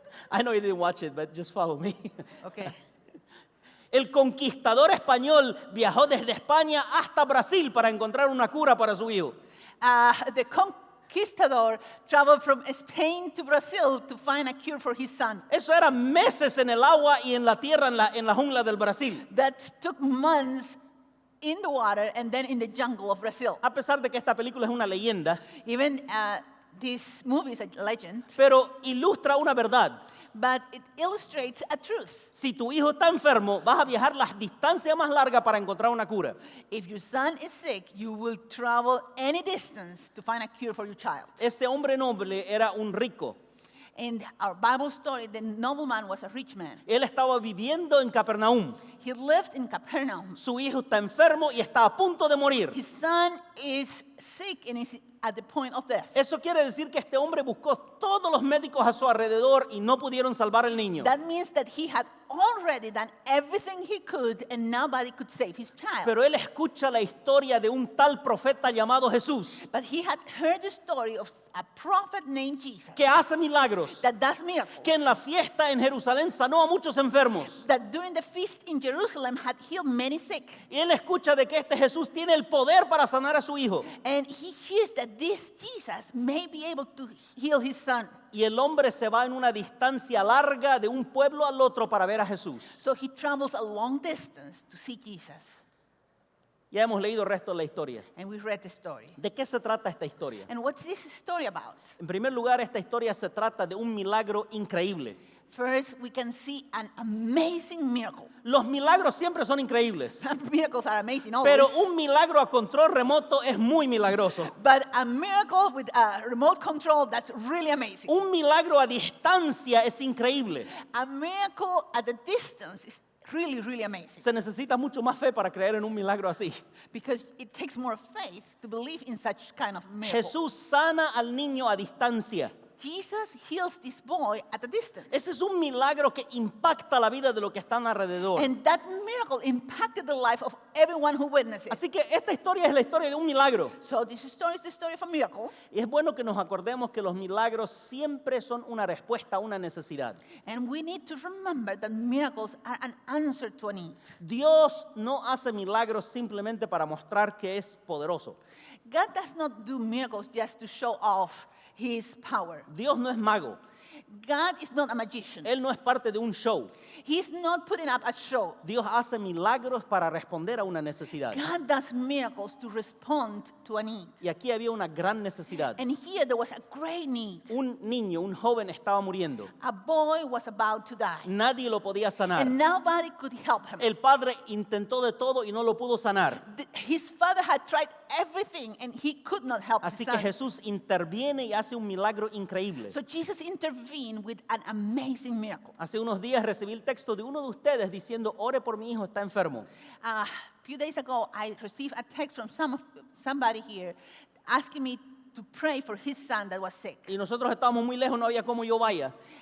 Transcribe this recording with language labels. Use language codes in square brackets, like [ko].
[en] I know you didn't watch it, but just follow me. Okay. [es] El conquistador español viajó desde España hasta Brasil para encontrar una cura para su hijo. [en] The conquistador traveled from Spain to Brazil to find a cure for his son. [es] Eso era meses en el agua y en la tierra, en la jungla del Brasil. [en] That took months in the water and then in the jungle of Brazil. [es] A pesar de que esta película es una leyenda, [en] Even this movie is a legend, [es] pero ilustra una verdad. [en] but it illustrates a truth. [es] Si tu hijo está enfermo, vas a viajar las distancias más largas para encontrar una cura. [en] If your son is sick, you will travel any distance to find a cure for your child. [es] Ese hombre noble era un rico. [en] In our Bible story, the nobleman was a rich man. [es] Él estaba viviendo en Capernaum. [en] He lived in Capernaum. [es] Su hijo está enfermo y está a punto de morir. [en] His son is sick and is at the point of death. [es] Eso quiere decir que este hombre buscó todos los médicos a su alrededor y no pudieron salvar al niño. [en] That means that he had already done everything he could and nobody could save his child. [es] Pero él escucha la historia de un tal profeta llamado Jesús, [en] But he had heard the story of a prophet named Jesus [es] que hace milagros, [en] that does miracles. [es] que en la fiesta en Jerusalén sanó a muchos enfermos. [en] That during the feast in Jerusalem had healed many sick. [es] Y él escucha de que este Jesús tiene el poder para sanar a su hijo. [en] And he hears that this Jesus may be able to heal his son. [es] Y el hombre se va en una distancia larga de un pueblo al otro para ver a Jesús. [en] So he travels a long distance to see Jesus. [es] Ya hemos leído el resto de la historia. [en] And we read the story. [es] ¿De qué se trata esta historia? [en] And what's this story about? [es] En primer lugar, esta historia se trata de un milagro increíble. [en] First, we can see an amazing miracle. [es] Los milagros siempre son increíbles, [en] Miracles are amazing always. [es] pero un milagro a control remoto es muy milagroso. [en] But a miracle with a remote control, that's really amazing. [es] Un milagro a distancia es increíble. [en] A miracle at a distance is really, really amazing. [es] Se necesita mucho más fe para creer en un milagro así. [en] Because it takes more faith to believe in such kind of miracle. [es] Jesús sana al niño a distancia. [en] Jesus heals this boy at a distance. [es] Ese es un milagro que impacta la vida de los que están alrededor. [en] And that miracle impacted the life of everyone who witnessed it. [es] Así que esta historia es la historia de un milagro. [en] So this story is the story of a miracle. [es] Y es bueno que nos acordemos que los milagros siempre son una respuesta a una necesidad. [en] And we need to remember that miracles are an answer to a need. [es] Dios no hace milagros simplemente para mostrar que es poderoso. [en] God does not do miracles just to show off his power. [es] Dios no es mago. [en] God is not a magician. [es] Él no es parte de un show. [en] He's not putting up a show. [es] Dios hace milagros para responder a una necesidad. [en] God does miracles to respond to a need. [es] Y aquí había una gran necesidad. [en] And here there was a great need. [es] Un niño, un joven estaba muriendo. [en] A boy was about to die. [es] Nadie lo podía sanar. [en] And nobody could help him. [es] El padre intentó de todo y no lo pudo sanar. [en] His father had tried everything and he could not help his [es] Así que [en] son. [es] Jesús interviene y hace un milagro increíble. [en] So Jesus intervened with an amazing miracle. [es] Hace unos días recibí el texto de uno de ustedes diciendo, ore por mi hijo, está enfermo. [en] A few days ago, I received a text from somebody here asking me to pray for his son that was sick. [es] Y nosotros estábamos muy lejos, no había cómo yo vaya.